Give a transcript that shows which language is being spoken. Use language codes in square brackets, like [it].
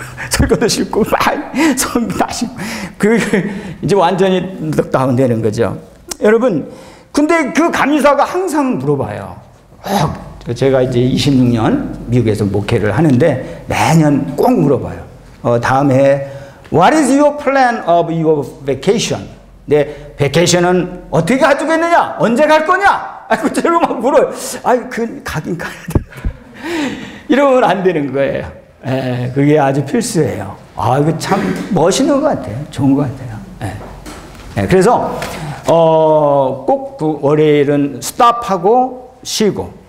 [ko] 설교도 싫고, 성도 다 싫고. 이제 완전히 넉다운 되는 거죠. 여러분, 근데 그 감리사가 항상 물어봐요. 제가 이제 26년 미국에서 목회를 하는데 매년 꼭 물어봐요. 다음에 [en] What is your plan of your vacation? [ko] 내 베케이션은 어떻게 가지고 있느냐? 언제 갈 거냐? 제가 막 물어요. 가긴 가야 돼. 이러면 안 되는 거예요. 그게 아주 필수예요. 이거 참 멋있는 것 같아요. 좋은 것 같아요. 그래서 꼭 그 월요일은 스탑하고 쉬고.